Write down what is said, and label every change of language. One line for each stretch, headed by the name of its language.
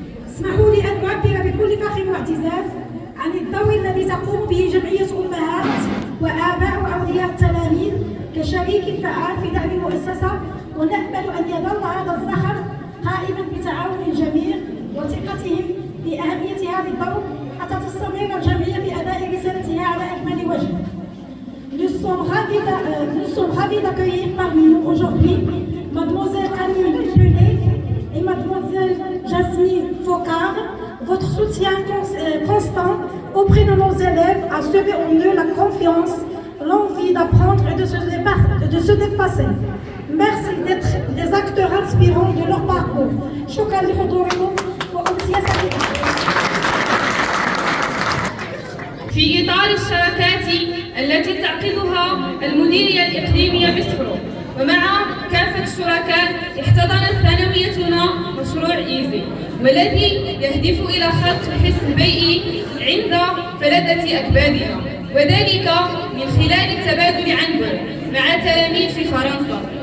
Arabic: اسمحوا لي أن أعبر بكل فخر واعتزاز عن الدور الذي تقوم به جمعية أمهات وآباء وأولياء التلاميذ كشريك فعال في دعم المؤسسة، ونأمل أن يظل هذا الزخم قائما بتعاون الجميع وثقتهم بأهمية هذا الدور حتى تستمر الجمعية في أداء رسالتها على أكمل وجه.
French: Nous sommes ravis d'accueillir parmi nous aujourd'hui Mademoiselle Camille Penet et Mademoiselle Jasmine Focard. Votre soutien constant auprès de nos élèves a semé en eux la confiance, l'envie d'apprendre et de se dépasser. Merci d'être des acteurs inspirants de leur parcours.
Arabic: شكرا لحضوركم وأمسية سعيدة. في إطار الشراكات التي تعقدها المديرية الإقليمية بسفرو ومع كافة الشركاء، احتضنت ثانويتنا مشروع إيزي، والذي يهدف إلى خلق الحس البيئي عند فلذة أكبادنا، وذلك من خلال التبادل عنبر مع تلاميذ في فرنسا.